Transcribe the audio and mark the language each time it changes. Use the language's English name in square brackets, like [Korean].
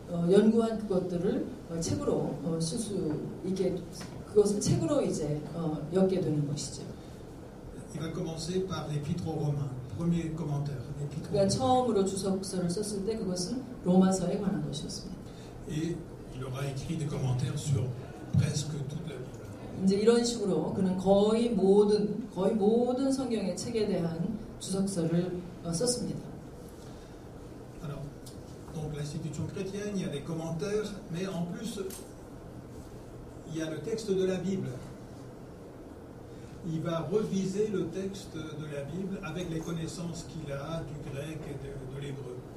[Korean] 연구한 그것들을 책으로 쓸 수 있게 그것을 책으로 이제 엮게 되는 것이죠. [French] Il va commencer par l'Épître aux Romains, premier commentaire. [Korean] 그가 처음으로 주석서를 썼을 때 그것은 로마서에 관한 것이었습니다. [French] Et il aura écrit des commentaires sur presque toute la Bible. [Korean] 이제 이런 식으로 그는 거의 모든 성경의 책에 대한 주석서를 썼습니다. [French] Alors, donc l'institution chrétienne, il y a des commentaires, mais en plus, il y a le texte de la Bible. Il va reviser le texte de la Bible avec les connaissances qu'il a du grec et de l'hébreu.